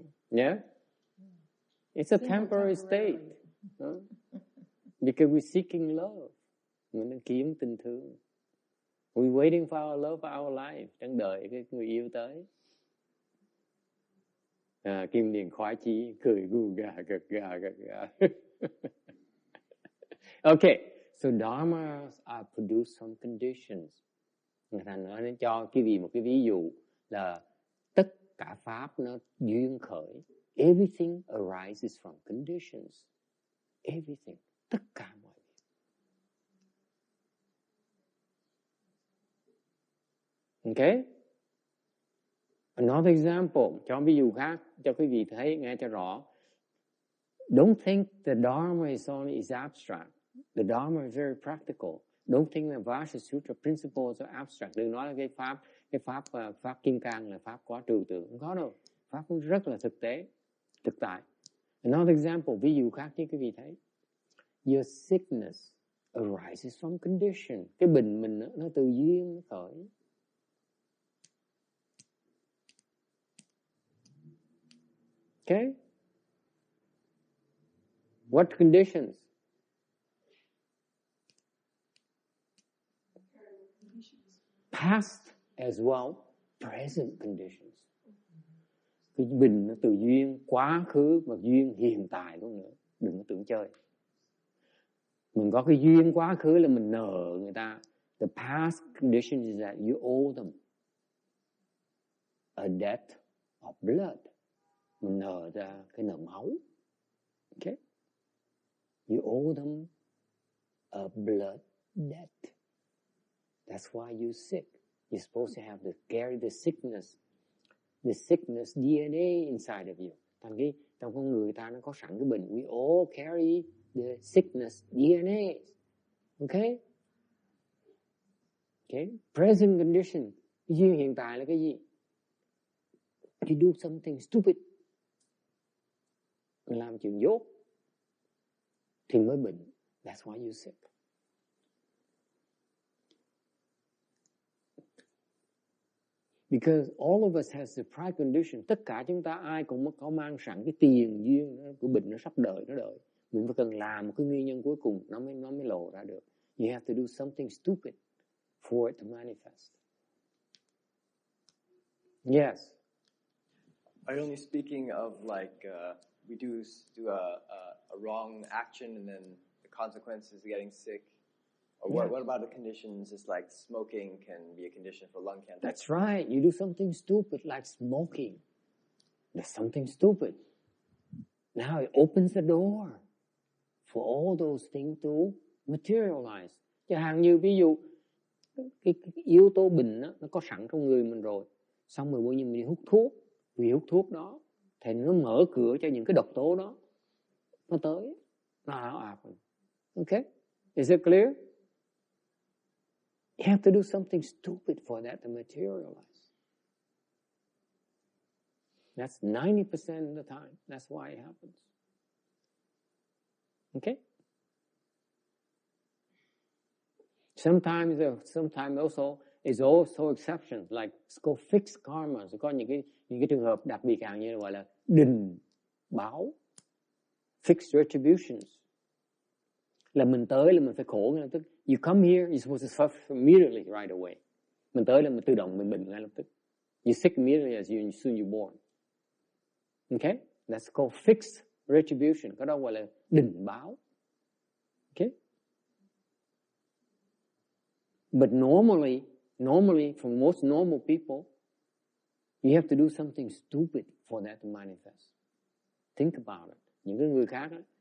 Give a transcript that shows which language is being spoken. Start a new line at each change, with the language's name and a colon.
English: Yeah? It's a temporary state. Because we're seeking love.
Vietnamese: Mình đang kiếm tình thương.
English: We're waiting for our love for our life.
Vietnamese: Đang đợi cái người yêu tới. Kim Điền khoái chí cười gu gà gật gà.
English: Okay, so dharmas are produced from conditions.
Vietnamese: Người ta nói nó cho một cái ví dụ là tất cả pháp nó duyên khởi.
English: Everything arises from conditions. Everything,
Vietnamese: tất cả mọi việc.
English: Okay? Another example,
Vietnamese: cho ví dụ khác cho quý vị thấy nghe cho rõ.
English: Don't think the Dharma is abstract. The Dharma is very practical. Don't think that Vajra Sutra principles are abstract.
Vietnamese: Đừng nói là cái pháp Kim Cang là pháp quá trừu tượng. Không có đâu. Pháp cũng rất là thực tế, thực tại.
English: Another example,
Vietnamese: ví dụ khác chứ quý vị thấy.
English: Your sickness arises from condition.
Vietnamese: Cái bệnh mình nó từ duyên nó khởi.
English: Okay? What conditions? Past as well, present conditions.
Vietnamese: Cái bệnh nó từ duyên quá khứ và duyên hiện tại luôn nữa. Đừng có tưởng chơi. Mình có cái duyên quá khứ là mình nợ người ta.
English: The past condition is that you owe them a debt of blood.
Vietnamese: Mình nợ ra cái nợ máu.
English: Okay? You owe them a blood debt. That's why you're sick. You're supposed to have carry the sickness DNA inside of you.
Vietnamese: Trong con người ta nó có sẵn cái bệnh.
English: We all carry the sickness DNA. Okay? Okay? Present condition.
Vietnamese: Cái duyên hiện tại là cái gì?
English: You do something stupid.
Vietnamese: Mình làm chuyện dốt thì mới bệnh.
English: That's why you're sick. Because all of us has the pride condition.
Vietnamese: Tất cả chúng ta ai cũng có mang sẵn cái tiền duyên của bệnh nó sắp đợi, nó đợi. Mình phải cần làm một cái nguyên nhân cuối cùng nó mới lộ ra được.
English: You have to do something stupid for it to manifest. Yes. Are you only speaking of like we do a wrong action and then the consequence is getting sick? Or what about the conditions? It's like smoking can be a condition for lung cancer. That's right. You do something stupid like smoking. That's something stupid. Now it opens the door for all those things to materialize.
Vietnamese: Chẳng hạn như ví dụ cái yếu tố bệnh đó, nó có sẵn trong người mình rồi. Xong rồi bây giờ mình đi hút thuốc. Vì hút thuốc đó thì nó mở cửa cho những cái độc tố đó nó tới. Nó
English: happen. Okay? Is it clear? You have to do something stupid for that to materialize. That's 90% of the time. That's why it happens. Okay? Sometimes also is also exceptions, like it's called fixed karma.
Vietnamese: So có những cái trường hợp đặc biệt hàng như gọi là đình báo,
English: fixed retributions.
Vietnamese: Là mình tới là mình phải khổ ngay lập tức.
English: You come here, you're supposed to suffer immediately right away.
Vietnamese: Mình tới là mình tự động mình bệnh ngay lập tức.
English: You sick immediately as soon you're born. Okay? That's called fixed retribution.
Vietnamese: Cái đó gọi là đình báo.
English: Okay? But normally, for most normal people, you have to do something stupid for that to manifest. Think about it.
Vietnamese: Những cái người khác đó.